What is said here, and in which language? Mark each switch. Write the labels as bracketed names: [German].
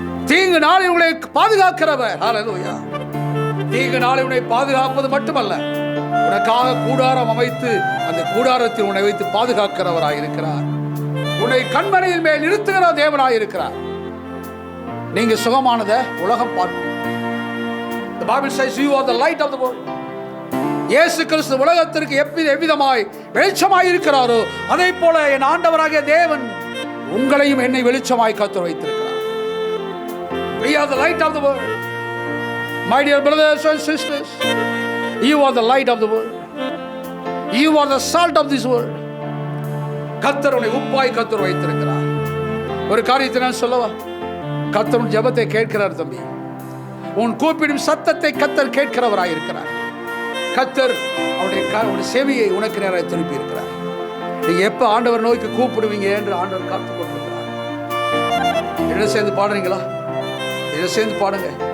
[Tamil] தீங்கு நாளில் உங்களை பாதுகாக்கிறவர். ஹல்லேலூயா. தீங்கு நாளில் உன்னை பாதுகாப்பது மட்டுமல்ல, உனக்காக கூடாரம் அமைத்து அந்த கூடாரத்தில் உன்னை வைத்து பாதுகாக்கிறவராய் இருக்கிறார். உன்னை கண்மனையின் மேல் நிறுத்துகிற தேவனாய் இருக்கிறார். நீங்க சுகமானத உலகம் பார்க்கும். [English] The Bible says you are the light of the world. [Tamil] இயேசு கிறிஸ்து உலகத்திற்கு எவ்விதமாய் வெளிச்சமாய் இருக்கிறாரோ அதே போல என் ஆண்டவராகிய தேவன் உங்களையும் என்னை வெளிச்சமாய் காத்து வைத்திருக்கிறார். [English] We are the light of the world. My dear brothers and sisters, you are the light of the world. You are the salt of this world. [Tamil] கர்த்தர் உன்னை உப்பாய் கர்த்தர் வைத்திருக்கிறார். ஒரு காரியத்தை நான் சொல்லவா? கர்த்தர் உன் ஜெபத்தை கேட்கிறார் தம்பி. உன் கூப்பிடும் சத்தத்தை கர்த்தர் கேட்கிறவராய் இருக்கிறார். கர்த்தர் அவருடைய செவியை உனக்கு நேராக திருப்பி இருக்கிறார். நீங்க எப்ப ஆண்டவர் நோய்க்கு கூப்பிடுவீங்க என்று ஆண்டவர் காத்து கொண்டிருக்கிறார். என்ன சேர்ந்து பாடுறீங்களா? என்ன சேர்ந்து பாடுங்க.